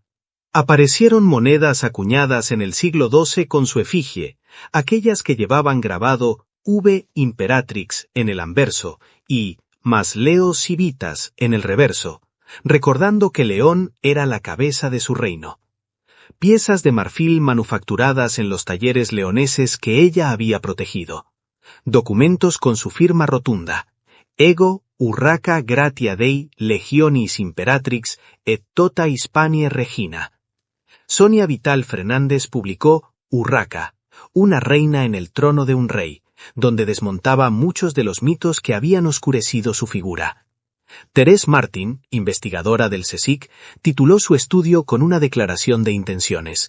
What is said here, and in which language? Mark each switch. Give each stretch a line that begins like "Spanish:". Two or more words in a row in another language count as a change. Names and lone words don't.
Spanish: Aparecieron monedas acuñadas en el siglo XII con su efigie, aquellas que llevaban grabado
Latin: V Imperatrix
Spanish: en el anverso y
Latin: Mas Leo Civitas
Spanish: en el reverso, recordando que León era la cabeza de su reino. Piezas de marfil manufacturadas en los talleres leoneses que ella había protegido. Documentos con su firma rotunda.
Latin: Ego Urraca gratia Dei Legionis Imperatrix et tota Hispanie Regina.
Spanish: Sonia Vital Fernández publicó Urraca, una reina en el trono de un rey, donde desmontaba muchos de los mitos que habían oscurecido su figura. Thérèse Martin, investigadora del CSIC, tituló su estudio con una declaración de intenciones.